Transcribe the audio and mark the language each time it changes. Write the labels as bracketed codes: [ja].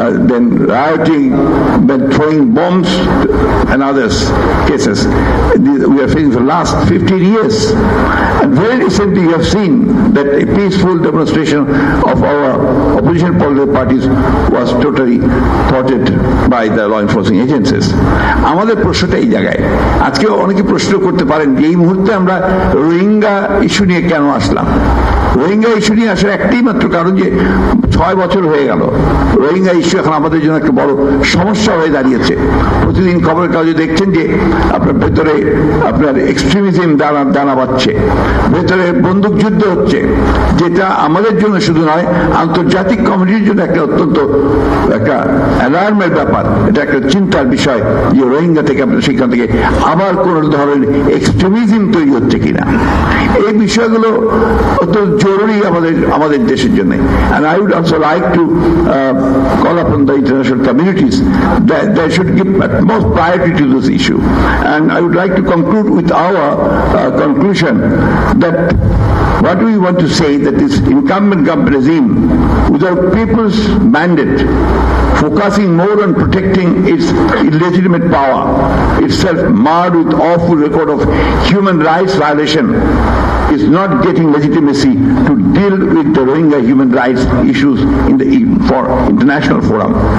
[en] then rioting, then throwing bombs and others cases. We are facing for the last 15 years. And very recently you have seen that a peaceful demonstration of our opposition political parties was totally thwarted by the law enforcing agencies. [bn] আমাদের প্রশ্নটা এই জায়গায়, আজকে অনেকে প্রশ্ন করতে পারেন যে এই মুহূর্তে আমরা রোহিঙ্গা ইস্যু নিয়ে কেন আসলাম। রোহিঙ্গা ইস্যু নিয়ে আসার একটাই মাত্র কারণ যে 6 বছর হয়ে গেল রোহিঙ্গা ইস্যু এখন আমাদের জন্য একটা বড় সমস্যা হয়ে দাঁড়িয়েছে। প্রতিদিন খবরের কাগজে দেখছেন যে আপনার ভেতরে আপনার এক্সট্রিমিজম দানা বাঁধছে, ভেতরে বন্দুক যুদ্ধ হচ্ছে, যেটা আমাদের জন্য শুধু নয় আন্তর্জাতিক কমিউনিটির জন্য একটা অত্যন্ত একটা অ্যালার্মের ব্যাপার। এটা একটা চিন্তার বিষয় যে রোহিঙ্গা থেকে আপনার সেখান থেকে আবার কোন ধরনের এক্সট্রিমিজম তৈরি হচ্ছে কিনা। এই বিষয়গুলো অত্যন্ত জরুরি আমাদের দেশের জন্য। [en] And I would also like to call upon the international communities that they should give utmost priority to this issue. And I would like to conclude with our conclusion that what we want to say that this incumbent government regime, without people's mandate, focusing more on protecting its illegitimate power, itself marred with awful record of human rights violation, is not getting legitimacy to deal with the Rohingya human rights issues in the international forum.